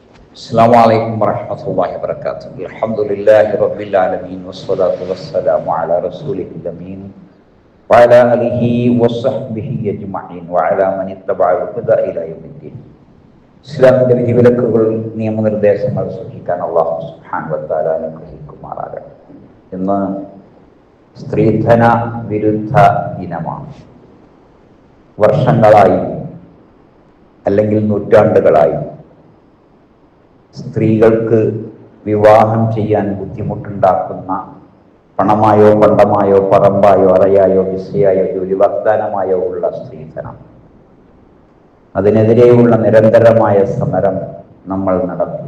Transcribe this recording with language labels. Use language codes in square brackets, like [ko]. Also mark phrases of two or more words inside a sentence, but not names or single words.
[ar] السلام عليكم ورحمة الله وبركاته. الحمد لله رب العالمين والصلاة والسلام على رسوله الأمين وعلى آله وصحبه أجمعين وعلى من اتبع الهدى إلى يوم الدين. [ml] ഇസ്ലാമിന്റെ വിധിവിലക്കുകൾ നിയമനിർദ്ദേശങ്ങൾ സൂക്ഷിക്കാൻ [ar] الله سبحانه وتعالى [ml] അനുഗ്രഹിക്കുമാറാകട്ടെ. ഇന്ന് സ്ത്രീധന വിരുദ്ധ ദിനമാണ്. വർഷങ്ങളായി അല്ലെങ്കിൽ നൂറ്റാണ്ടുകളായി സ്ത്രീകൾക്ക് വിവാഹം ചെയ്യാൻ ബുദ്ധിമുട്ടുണ്ടാക്കുന്ന പണമായോ പണ്ടമായോ പറമ്പായോ അറയായോ വിസയായോ ജോലി വാഗ്ദാനമായോ ഉള്ള സ്ത്രീധനം, അതിനെതിരെയുള്ള നിരന്തരമായ സമരം നമ്മൾ നടത്തി.